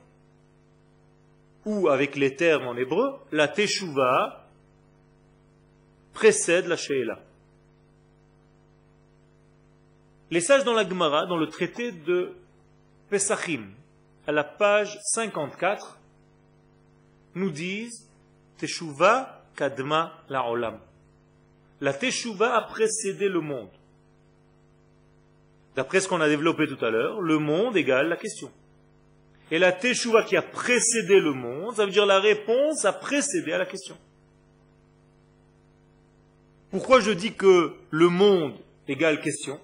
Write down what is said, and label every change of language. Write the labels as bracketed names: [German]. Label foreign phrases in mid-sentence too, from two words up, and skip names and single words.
[French] Ou, avec les termes en hébreu, la teshuva précède la she'ela. Les sages dans la Gemara, dans le traité de Pesachim, à la page 54, nous disent [Hebrew] תשובה קדמה לעולם. [French] La teshuva a précédé le monde. D'après ce qu'on a développé tout à l'heure, le monde égale la question. Et la teshuva qui a précédé le monde, ça veut dire la réponse a précédé à la question. Pourquoi je dis que le monde égale question?